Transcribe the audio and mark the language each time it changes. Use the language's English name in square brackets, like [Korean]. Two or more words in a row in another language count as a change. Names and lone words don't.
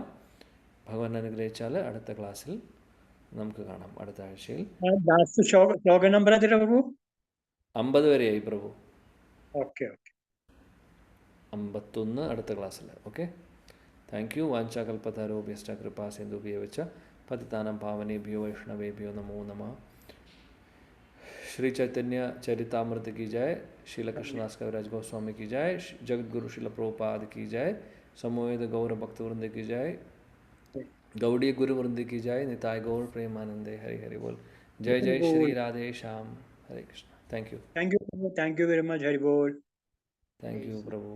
[Malayalam] ഭഗവാൻ അനുഗ്രഹിച്ചാൽ അടുത്ത ക്ലാസ്സിൽ നമുക്ക് കാണാം. അടുത്ത ആഴ്ചയിൽ 50 വരെയായി പ്രഭു. 51 അടുത്ത ക്ലാസ്സിൽ. [English] Okay, thank you. [Sanskrit] വാഞ്ചാകൽപതരോഭ്യശ്ച കൃപാ സിന്ധുഭ്യോ ച പതിതാനാം പാവനേഭ്യോ വൈഷ്ണവേഭ്യോ നമോ നമഃ. [Hindi] श्री चैतन्य चरितामृत की जय, श्रील कृष्णदास कविराज गोस्वामी की जय, जगत गुरु श्रील प्रभुपाद की जय, समोवेद गौर भक्त वृंद की जय, गौड़ी गुरु वृंद की जय, [Bangla] নিতাই গৌর প্রেমানন্দে হরি হরি বোল. [Hindi] जय जय श्री राधे श्याम. हरे कृष्ण. [English] Thank you. Thank you very much. Hari Bol. Thank you प्रभु.